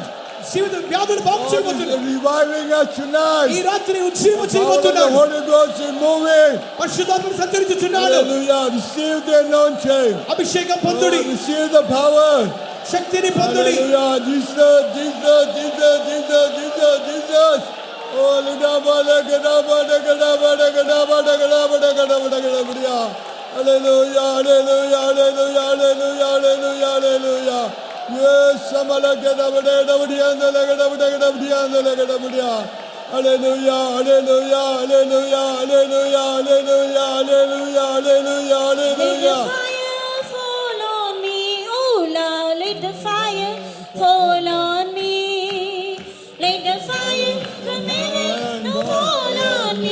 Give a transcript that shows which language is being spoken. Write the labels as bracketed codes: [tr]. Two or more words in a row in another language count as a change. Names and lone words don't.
[en] God is reviving us tonight. The Holy Ghost is moving. Hallelujah. Receive the anointing. Receive the power. Hallelujah. Jesus, Jesus, Jesus, Jesus, Jesus, Jesus. Oh, Lidabada, Gadabada, Gadabada, Gadabada, Gadabada, Gadabada, Gadabada. Hallelujah, hallelujah, hallelujah, hallelujah, hallelujah, hallelujah. Yes, Samala Gadabada, Gadabada, Gadabada, Gadabada, Gadabada. Hallelujah, hallelujah, hallelujah, hallelujah, hallelujah, hallelujah, hallelujah, hallelujah. Let the fire fall on me. Let the fire from heaven fall on me.